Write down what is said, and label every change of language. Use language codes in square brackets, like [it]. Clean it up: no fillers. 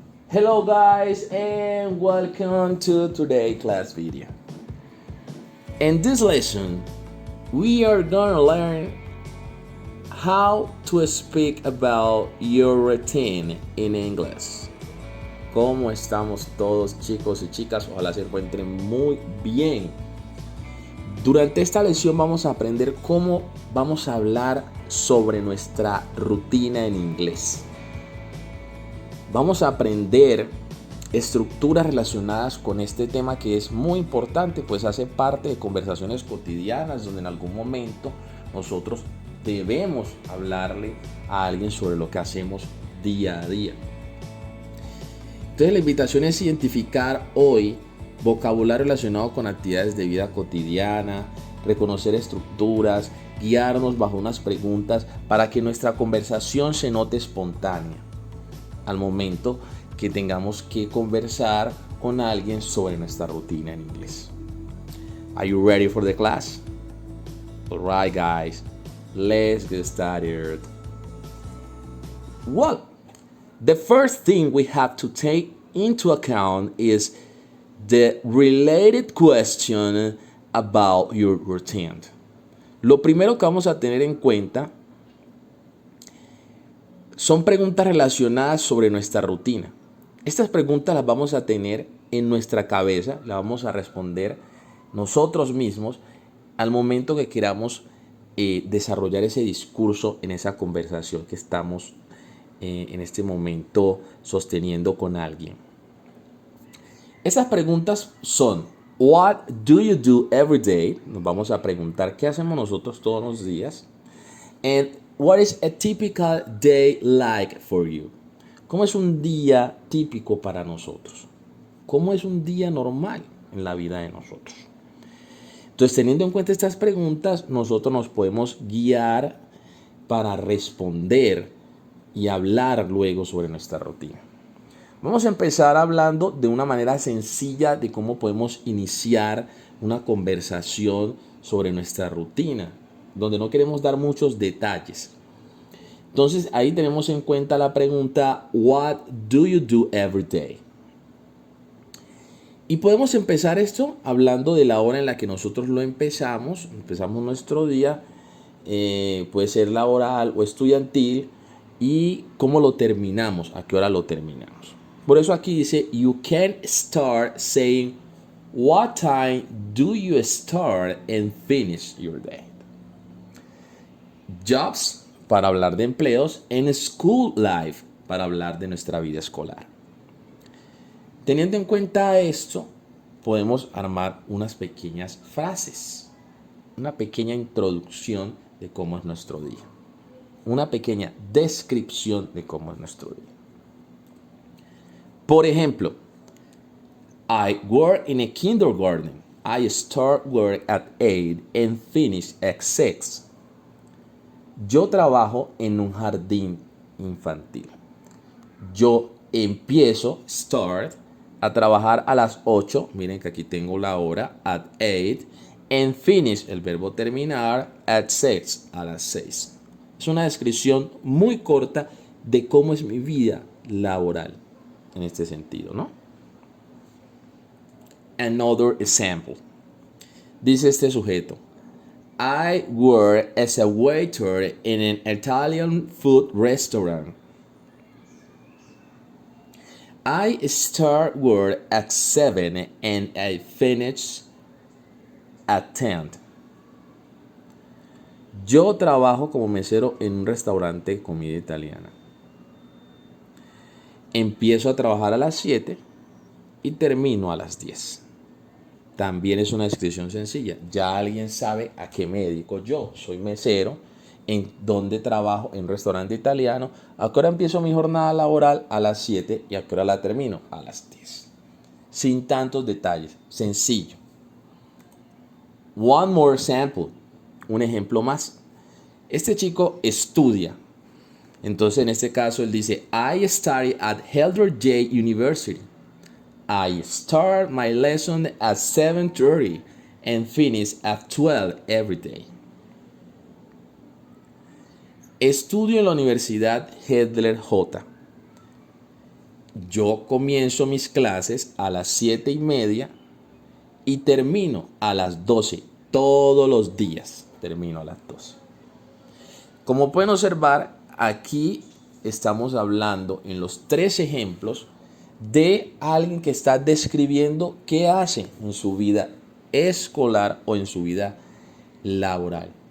[en] Hello guys and welcome to today's class video. In this lesson, we are gonna learn how to speak about your routine in English. [es] ¿Cómo estamos todos chicos y chicas? Ojalá se encuentren muy bien. Durante esta lección vamos a aprender cómo vamos a hablar sobre nuestra rutina en inglés. Vamos a aprender estructuras relacionadas con este tema que es muy importante, pues hace parte de conversaciones cotidianas donde en algún momento nosotros debemos hablarle a alguien sobre lo que hacemos día a día. Entonces la invitación es identificar hoy vocabulario relacionado con actividades de vida cotidiana, reconocer estructuras, guiarnos bajo unas preguntas para que nuestra conversación se note espontánea al momento que tengamos que conversar con alguien sobre nuestra rutina en inglés. [en] Are you ready for the class? Alright guys, let's get started. Well, the first thing we have to take into account is the related question about your routine. [es] Lo primero que vamos a tener en cuenta son preguntas relacionadas sobre nuestra rutina. Estas preguntas las vamos a tener en nuestra cabeza, las vamos a responder nosotros mismos al momento que queramos desarrollar ese discurso en esa conversación que estamos en este momento sosteniendo con alguien. Esas preguntas son: [en] What do you do every day? [es] Nos vamos a preguntar qué hacemos nosotros todos los días. [en] And what is a typical day like for you? [es] ¿Cómo es un día típico para nosotros? ¿Cómo es un día normal en la vida de nosotros? Entonces, teniendo en cuenta estas preguntas, nosotros nos podemos guiar para responder y hablar luego sobre nuestra rutina. Vamos a empezar hablando de una manera sencilla de cómo podemos iniciar una conversación sobre nuestra rutina, donde no queremos dar muchos detalles. Entonces ahí tenemos en cuenta la pregunta [en] What do you do every day? [es] Y podemos empezar esto hablando de la hora en la que nosotros lo empezamos nuestro día, puede ser laboral o estudiantil, y cómo lo terminamos, a qué hora lo terminamos. Por eso aquí dice [en] you can start saying what time do you start and finish your day. [es] Jobs, para hablar de empleos, en [en] school life, [es] para hablar de nuestra vida escolar. Teniendo en cuenta esto, podemos armar unas pequeñas frases, una pequeña introducción de cómo es nuestro día, una pequeña descripción de cómo es nuestro día. Por ejemplo, [en] I work in a kindergarten. I start work at 8 and finish at 6. [es] Yo trabajo en un jardín infantil. Yo empiezo, start, a trabajar a las 8. Miren que aquí tengo la hora, [en] at 8. And finish, [es] el verbo terminar, [en] at 6, [es] a las 6. Es una descripción muy corta de cómo es mi vida laboral en este sentido, ¿no? [en] Another example. [es] Dice este sujeto. [en] I work as a waiter in an Italian food restaurant. I start work at 7 and I finish at 10. [es] Yo trabajo como mesero en un restaurante de comida italiana. Empiezo a trabajar a las 7 y termino a las 10. También es una descripción sencilla. Ya alguien sabe a qué me dedico yo. Soy mesero, en donde trabajo en un restaurante italiano. ¿A qué hora empiezo mi jornada laboral? A las 7. ¿Y a qué hora la termino? A las 10. Sin tantos detalles. Sencillo. [en] One more example. [es] Un ejemplo más. Este chico estudia. Entonces en este caso él dice [en] I study at Elder J University. I start my lesson at 7:30 and finish at 12 every day. [es] Estudio en la Universidad Heidler J. yo comienzo mis clases a las 7:30 y termino a las 12. Todos los días termino a las 12. Como pueden observar, aquí estamos hablando en los 3 ejemplos de alguien que está describiendo qué hace en su vida escolar o en su vida laboral.